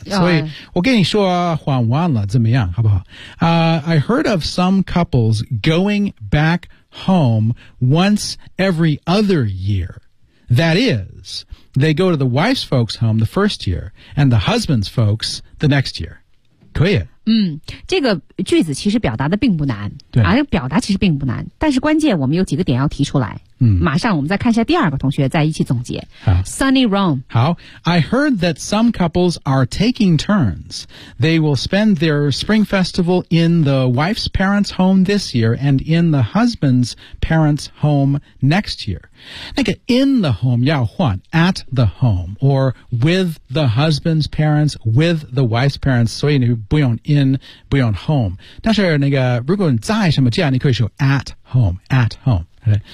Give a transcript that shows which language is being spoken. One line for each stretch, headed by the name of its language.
Chinese: 所以我跟你说换完了怎么样好不好、
English: I heard of some couples going back home once every other year. That is, they go to the wife's folks' home the first year, and the husband's folks the next year.
Chinese: 可以。嗯，这个句子其实表达的并不难。对。啊，表达其实并不难，但是关键我们有几个点要提出来。嗯。马上我们再看一下第二个同学，再一起总结。好。
English: Sunny Rome。
Chinese: 好。
English: I heard that some couples are taking turns. They will spend their spring festival in the wife's parents' home this year and in the husband's parents' home next year.
Chinese: 那个 in the home 要换
English: at the home or with the husband's parents with the wife's parents
Chinese: 所以你不用 in 不用 home 但是那个如果你在什么家你可以说
English: at home、right?